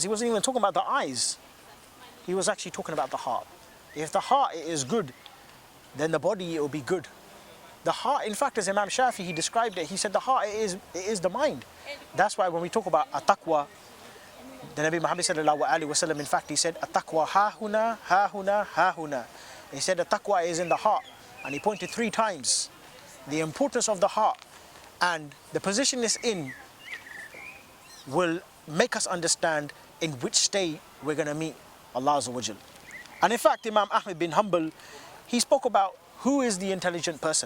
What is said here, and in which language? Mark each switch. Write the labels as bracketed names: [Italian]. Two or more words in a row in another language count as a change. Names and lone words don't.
[English] He wasn't even talking about the eyes. He was actually talking about the heart. If the heart is good, then the body will be good. The heart, in fact, as Imam Shafi, he described it, he said the heart it is the mind. That's why when we talk about [Arabic] التقوى, [English] the [Arabic] نبي محمد صلى الله عليه وسلم, [English] in fact, he said [Arabic] التقوى هاهنا، هاهنا، هاهنا. [English] He said the taqwa is in the heart, and he pointed 3 times the importance of the heart, and the position it's in will make us understand in which state we're going to meet [Arabic] الله عز وجل. [English] And in fact, Imam Ahmad bin Hanbal, he spoke about who is the intelligent person.